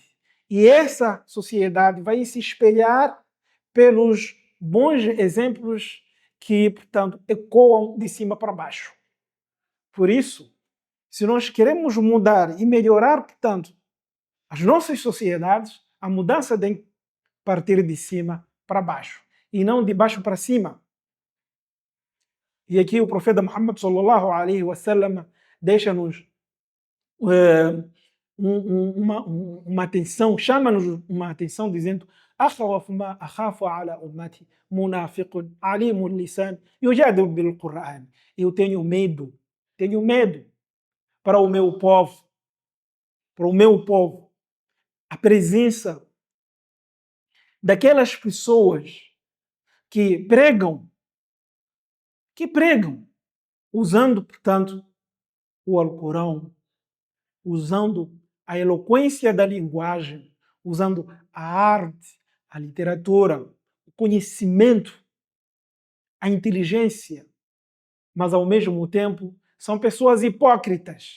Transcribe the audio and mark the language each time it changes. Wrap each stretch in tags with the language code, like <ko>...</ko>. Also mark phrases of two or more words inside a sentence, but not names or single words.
<pt>E essa sociedade vai se espelhar pelos bons exemplos que, portanto, ecoam de cima para baixo. Por isso, se nós queremos mudar e melhorar, portanto, as nossas sociedades, a mudança tem que partir de cima para baixo e não de baixo para cima. E aqui o profeta Muhammad</pt> <ar>صلى الله عليه وسلم</ar> <pt>deixa-nos uma atenção, chama-nos uma atenção dizendo:</pt> <ar>أخوف ما أخاف على أمتي منافق عليم اللسان يجادل بالقرآن.</ar> <pt>Eu tenho medo para o meu povo, a presença daquelas pessoas que pregam, usando, portanto, o Alcorão, usando a eloquência da linguagem, usando a arte, a literatura, o conhecimento, a inteligência, mas ao mesmo tempo são pessoas hipócritas.</pt>